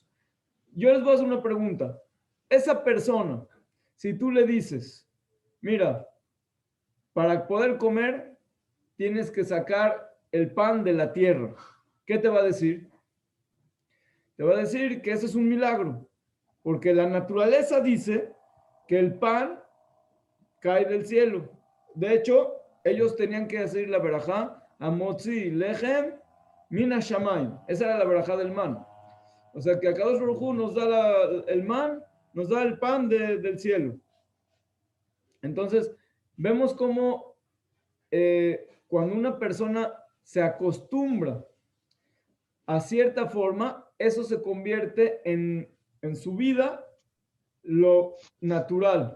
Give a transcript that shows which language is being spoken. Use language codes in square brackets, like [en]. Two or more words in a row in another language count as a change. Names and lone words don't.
[es] Yo les voy a hacer una pregunta. Esa persona, si tú le dices, mira, para poder comer, tienes que sacar el pan de la tierra. ¿Qué te va a decir? Te va a decir que eso es un milagro, porque la naturaleza dice que el pan cae del cielo. De hecho, ellos tenían que decir la verajá, [he] המוציא לחם מן השמים. [es] Esa era la verajá del man. O sea que [he] הקדוש ברוך הוא [es] nos da el man, nos da el pan del cielo. Entonces, vemos cómo cuando una persona se acostumbra a cierta forma, eso se convierte en su vida lo natural.